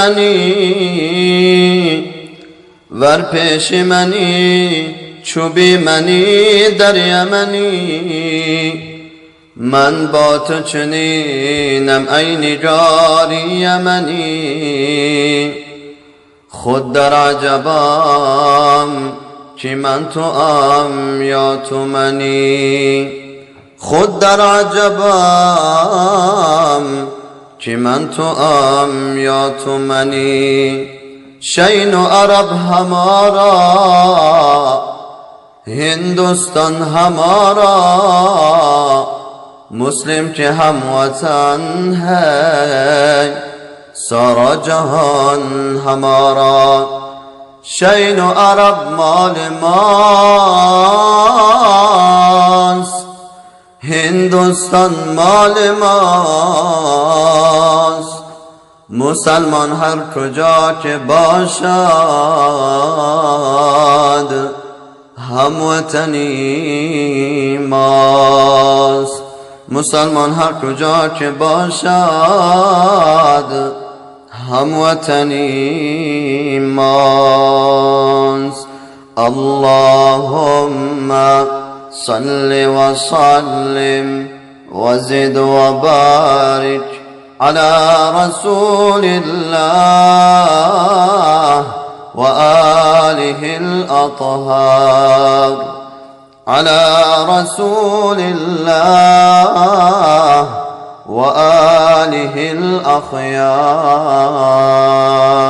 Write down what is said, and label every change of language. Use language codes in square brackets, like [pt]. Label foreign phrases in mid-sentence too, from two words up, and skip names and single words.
[fa] منی، ور پیش منی چو بی منی در یمنی، من با تو چنینم ای نگار یمنی، خود در عجبم که من تو ام یا تو منی، خود در عجبم که من تو ام یا تو منی، شین و عرب [ur] ہمارا ہندوستان ہمارا، مسلم کے ہم وطن ہے سارا جہان ہمارا، [fa] شین و عرب مال ماست، ہندوستان مال ماست، مسلمان هر کجا که باشد هموطنی ماست، مسلمان هر کجا که باشد هموطنی ماست. [ar] اللهم صل وسلم وزد وبارك على رسول الله وآله الأطهار، على رسول الله وآله الأخيار.